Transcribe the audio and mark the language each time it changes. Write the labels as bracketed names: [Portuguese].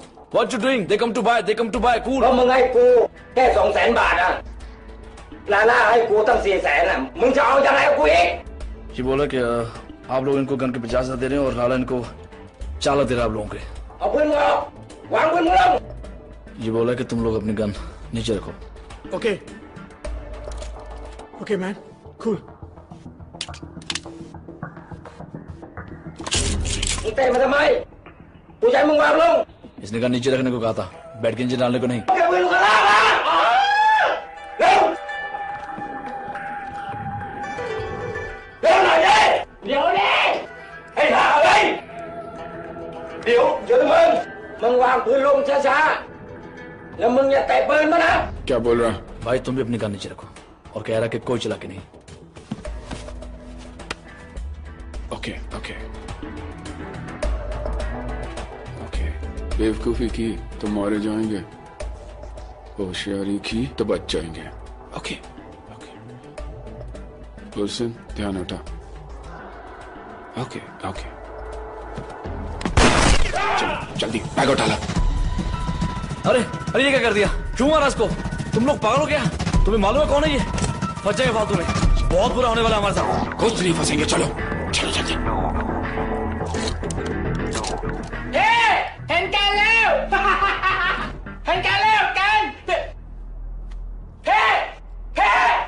[English] What you doing? They come to buy, cool. [Thai] มึงให้กูแค่200,000 บาทอะลาล่าให้กูตั้ง400,000อะมึงจะเอายังไงกับกูอีก [Hindi] ये बोला कि आप लोग इनको गन के 50,000 दे रहे हैं और लाला इनको 4 लाख दे रहा है आप लोगों के। [Thai] เอาปืนมึงออกวางปืนมึงลง [Hindi] ये बोला कि तुम लोग अपनी गन नीचे रखो। [English] Okay man, cool. [Thai] มึงเตะมาทำไมกูจะให้มึงวางลง [Hindi] इसने गन नीचे रखने को कहा था, बैठ के नीचे डालने को नहीं। [Thai] เอาปืนมึงลากมาเร็วเร็วหน่อยดิเดี๋ยวดิให้หาอะไรเดี๋ยวมึงวางปืนลงช้าๆแล้วมึงอย่าเตะปืนมานะ [Hindi] क्या बोल रहा? भाई तुम भी अपनी गन नीचे रखो और कह रहा कि कोई चला के नहीं। ओके। बेवकूफी की तो मारे जाएंगे, होशियारी की तो बच जाएंगे। ओके। गुलशन, ध्यान हटा। ओके। चलो जल्दी बैग उठा ला। अरे ये क्या कर दिया? क्यों मारा इसको? तुम लोग पागल हो गया? तुम्हें मालूम है कौन है ये? फंस जाएगा फालतू में, बहुत बुरा होने वाला हमारे साथ। कुछ नहीं फंसेंगे, चलो जल्दी। [Thai] เห็นกันแล้วเห็นกันแล้วกันเฮ้